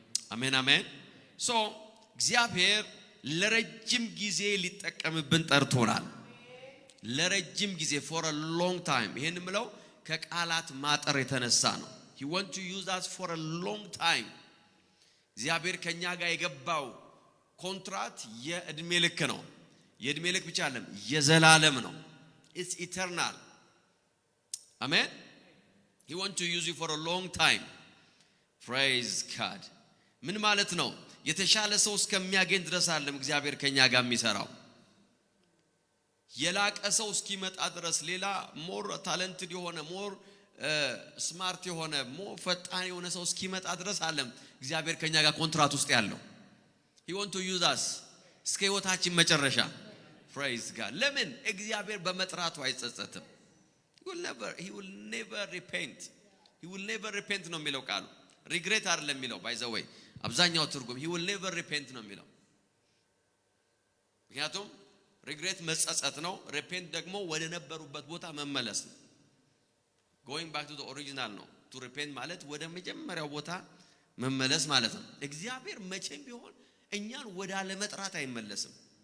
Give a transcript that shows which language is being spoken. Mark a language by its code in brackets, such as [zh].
[am] አሜን አሜን። so እግዚአብሔር ለረጅም ጊዜ ሊጠቀምብን ጠርቶናል። ለረጅም ጊዜ [en] for a long time። [am] ይሄን ምለው ከቃላት ማጠር የተነሳ ነው። [en] he want to use us for a long time። [am] እግዚአብሔር ከኛ ጋር የገባው ኮንትራት የእድሜ ልክ ነው። የእድሜ ልክ ብቻ አይደለም፣ የዘላለም ነው። [en] it's eternal. አሜን። he want to use you for a long time. praise God. [am] ምን ማለት ነው? የተሻለ ሰው እስከሚያገኝ ድረስ አይደለም እግዚአብሔር ከኛ ጋር የሚሰራው። የላቀ ሰው እስኪመጣ ድረስ ሌላ ሞር ታለንትድ የሆነ ሞር ስማርት የሆነ ሞር ፈጣን የሆነ ሰው እስኪመጣ ድረስ አይደለም እግዚአብሔር ከኛ ጋር ኮንትራት ውስጥ ያለው። [en] he want to use us [am] እስከ ህይወታችን መጨረሻ። [en] praise God. [am] ለምን? እግዚአብሔር በመጥራቱ አይጸጸትም። [en] he will never repent. he will never repent [am] ነው የሚለው ቃሉ። [en] regret [am] አይደለም የሚለው [en] by the way [am] አብዛኛው ትርጉም [en] he will never repent ነው የሚለው። [am] ምክንያቱም regret መጸጸት ነው፣ repent ደግሞ ወደ ነበሩበት ቦታ መመለስ ነው። [en] going back to the original [am] ነው። [en] to repent [am] ማለት ወደ መጀመሪያው ቦታ መመለስ ማለት ነው። እግዚአብሔር መቼም ቢሆን እኛን ወደ አለመጥራት አይመለስም።